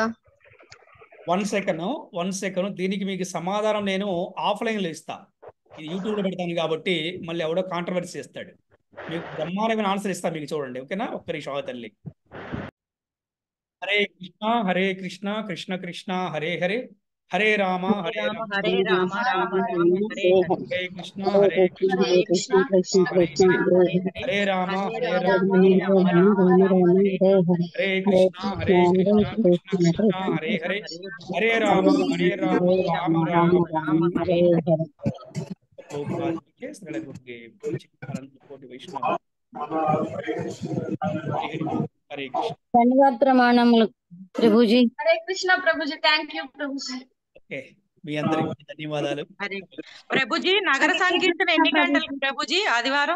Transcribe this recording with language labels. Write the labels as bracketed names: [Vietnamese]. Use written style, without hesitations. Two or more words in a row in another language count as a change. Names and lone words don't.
[English] one second [Telugu] దీనికి మీకు సమాధానం నేను ఆఫ్లైన్లో ఇస్తా. ఇది యూట్యూబ్లో పెడతాను కాబట్టి మళ్ళీ ఎవడో కాంట్రవర్సీ చేస్తాడు. మీకు బ్రహ్మాండమైన ఆన్సర్ ఇస్తా, మీకు చూడండి. ఓకేనా? ఒక్క నిమిషం తల్లి. [Sanskrit] హరే కృష్ణ కృష్ణ కృష్ణ హరే హరే, హరే రామ హరే రామ హరే రామ రామ రామ హరే హరే కృష్ణ హరే కృష్ణ హరే రామ హరే రామ హరే కృష్ణ హరే కృష్ణ కృష్ణ కృష్ణ హరే హరే, హరే రామ రామ రామ హరే హరే. [Telugu] ధన్యవాద ప్రమాణములు ప్రభుజీ. [Sanskrit] హరే కృష్ణ [Telugu] ప్రభుజీ. [English] thank you [Telugu] ప్రభుజీ. మీ అందరికి ధన్యవాదాలు. ప్రభుజీ, నగర సంకీర్తన ఎన్ని గంటలకు ప్రభుజీ ఆదివారం?